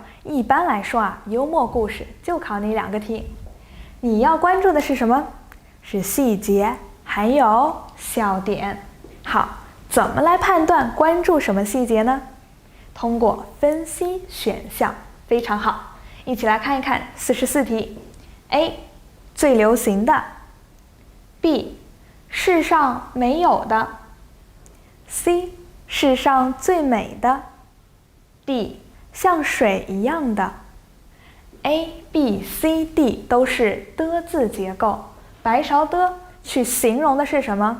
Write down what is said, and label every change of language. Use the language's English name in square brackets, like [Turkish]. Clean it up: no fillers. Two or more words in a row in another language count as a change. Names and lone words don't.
[Chinese] 一般來說啊，幽默故事就考你2個題，你要關注的是什麼？是細節，還有笑點。好，怎麼來判斷關注什麼細節呢？通過分析選項，非常好。一起來看一看44 題。A 最流行的， B 世上沒有的， C 世上最美的， D 像水一樣的。 A、B、C、D 都是的字結構，白勺的去形容的是什麼？